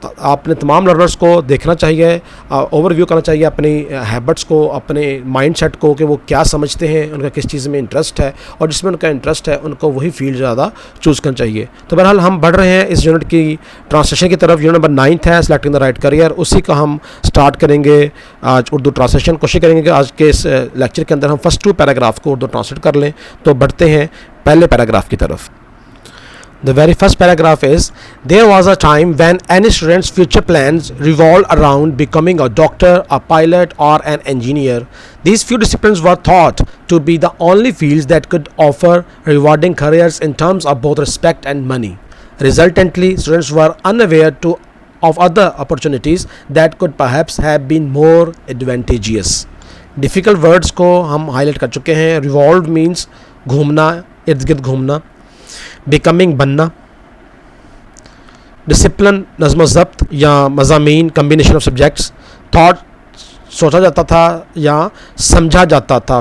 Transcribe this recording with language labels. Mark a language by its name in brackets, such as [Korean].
[Urdu] آپ نے تمام لرنرس کو دیکھنا چاہیے، اوور ویو کرنا چاہیے اپنی ہیبٹس کو، اپنے مائنڈ سیٹ کو کہ وہ کیا سمجھتے ہیں، ان کا کس چیز میں انٹرسٹ ہے، اور جس میں ان کا انٹرسٹ ہے ان کو وہی فیلڈ زیادہ چوز کرنا چاہیے. تو بہرحال ہم بڑھ رہے ہیں اس یونٹ کی ٹرانسلیشن کی طرف. یونٹ نمبر 9 ہے سلیکٹنگ دا رائٹ کریئر، اسی کا ہم سٹارٹ کریں گے آج اردو ٹرانسلیشن. کوشش کریں گے کہ آج کے اس لیکچر کے اندر ہم فرسٹ 2 پیراگراف کو اردو ٹرانسلیٹ کر لیں. تو بڑھتے ہیں پہلے پیراگراف کی طرف. [English] The very first paragraph is, there was a time when any student's future plans revolved around becoming a doctor, a pilot, or an engineer. These few disciplines were thought to be the only fields that could offer rewarding careers in terms of both respect and money. Resultantly, students were unaware of other opportunities that could perhaps have been more advantageous. Difficult words [Urdu] کو ہم highlight کر چکے ہیں. [English] Revolved means [Urdu] گھومنا، ارد گرد گھومنا. Becoming بننا. ڈسپلن نظم و ضبط یا مضامین، کمبینیشن آف سبجیکٹس. تھاٹ سوچا جاتا تھا یا سمجھا جاتا تھا.